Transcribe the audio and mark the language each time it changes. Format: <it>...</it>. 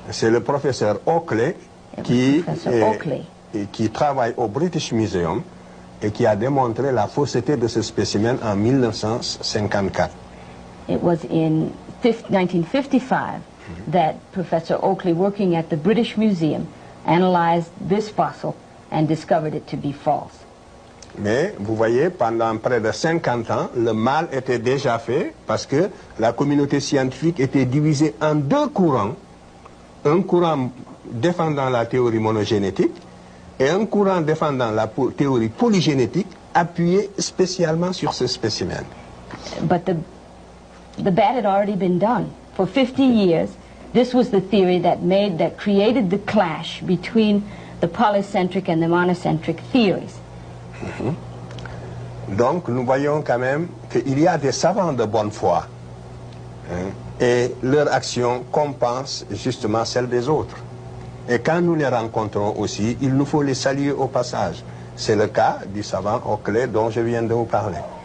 <fr>C'est le professeur Oakley qui travaille au British Museum et qui a démontré la fausseté de ce spécimen en 1954.</fr> <en>It was in 1955 that Professor Oakley, working at the British Museum, analyzed this fossil and discovered it to be false.</en> <fr>Mais vous voyez, pendant près de 50 ans, le mal était déjà fait parce que la communauté scientifique était divisée en deux courants. Un courant défendant la théorie monogénétique et un courant défendant la théorie polygénétique appuyé spécialement sur ce spécimen.</fr> <en>But the bad had already been done. For 50 years, this was the theory that created the clash between the polycentric and the monocentric theories.</en> <fr>Donc nous voyons quand même qu'il y a des savants de bonne foi et leur action compense justement celle des autres. Et quand nous les rencontrons aussi, il nous faut les saluer au passage. C'est le cas du savant Oakley dont je viens de vous parler.</fr>